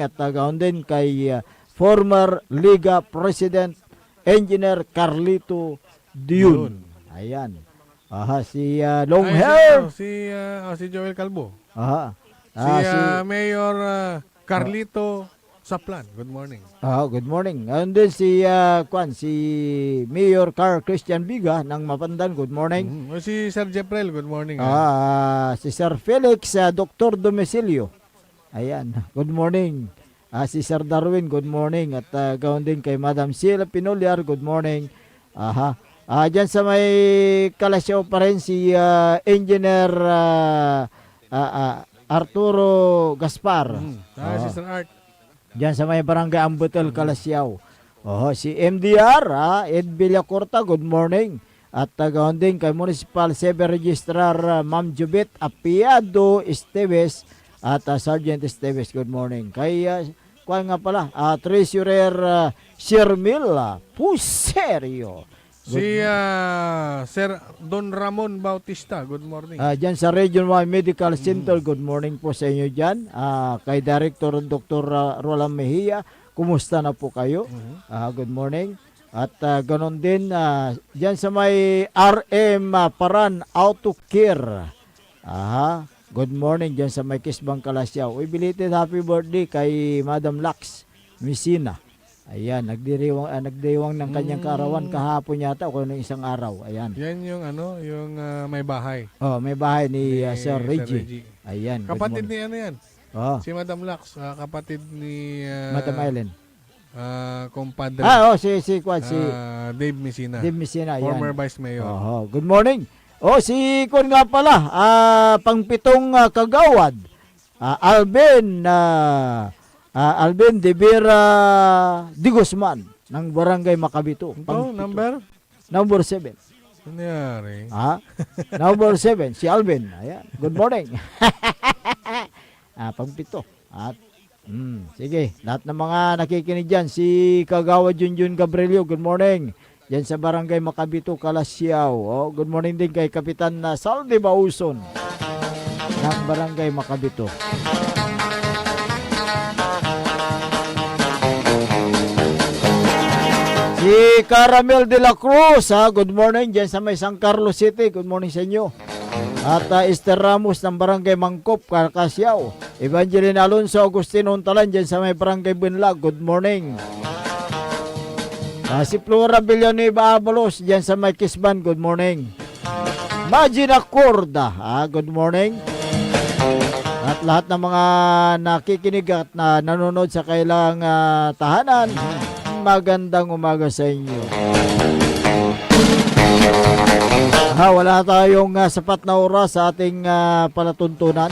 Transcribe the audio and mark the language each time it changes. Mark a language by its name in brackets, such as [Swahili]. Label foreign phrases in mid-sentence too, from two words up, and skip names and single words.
[Filipino] At gaon din kay former Liga President Engineer Carlito Dion. Ayan. Si long hair. Si Joel Calvo. Si Mayor Carlito Saplan. [English] Good morning. Good morning. And then si Mayor Carl Christian Biga ng Mapandan. Good morning. Si Sir Jeprel. Good morning. [Filipino] Si Sir Felix Dr. Domicilio. Ayan. [English] Good morning. [Filipino] Si Sir Darwin. [English] Good morning. [Filipino] At gaon din kay Madam Sheila Pinolyar. [English] Good morning. [Filipino] Diyan sa may Kalasyaw pa rin si Engineer Arturo Gaspar. Si Sir Art. Diyan sa may Barangay Ambutel, Kalasyaw. Si MDR, Ed Villacorta, [English] good morning. [Filipino] At gaon din kay Municipal Sever Registrar Ma'am Jubit Apiado Esteves at Sergeant Esteves, [English] good morning. [Filipino] Kay Treasurer Shermil Puserio. Si Sir Don Ramon Bautista, [English] good morning. [Filipino] Diyan sa Region 1 Medical Center, [English] good morning [Filipino] po sa inyo dyan. Kay Director Dr. Roland Mejia, kumusta na po kayo? [English] Good morning. [Filipino] At ganon din, diyan sa may RM Paran Auto Care. Aha. [English] Good morning [Filipino] dyan sa may Kisbang Kalasyaw. Uy, [English] belated happy birthday [Filipino] kay Madam Lax Messina. Ayan, nagdiriwang ng kanyang kaarawan kahapon yata o kung isang araw. Ayan. Yan yung yung may bahay. Oh, may bahay ni Ni Sir Sir Reggie. Reggie. Ayan. good Kapatid [English] morning. [Filipino] ni yan. Oh, Si Madam Lax, kapatid ni Madam Island. kumpadre Si Dave Messina. Dave Messina. Ayan. [English] Former Vice Mayor. Oho, good morning. [Filipino] Si Kun nga pala, pangpitong kagawad. Alvin de Vera de Guzman ng Barangay Macabito. Ito, [English] Number 7. [Filipino] Nangyari. Number 7, si Alvin. Ayan. [English] Good morning. [Filipino] Pangpito. Sige, lahat ng mga nakikinig dyan, si Kagawad Junjun Gabrielio, [English] good morning. [Filipino] Yan sa Barangay Macabito, Kalasyaw. [English] Good morning [Filipino] din kay Kapitan Saldi Bauson ng Barangay Macabito. Si Caramel de la Cruz, [English] good morning [Filipino] dyan sa may San Carlos City. [English] Good morning [Filipino] sa inyo. At Esther Ramos ng Barangay Mangkop, Kalasyaw. Evangeline Alonso Agustino Untalan dyan sa may Barangay Bunlag. [English] Good morning. [Filipino] Si Flora Villanueva Abalos dyan sa may Kisban, [English] good morning. Magina Corda, good morning. [Filipino] At lahat ng mga nakikinig at nanonood sa kailang tahanan, magandang umaga sa inyo. Wala tayong sapat na oras sa ating palatuntunan.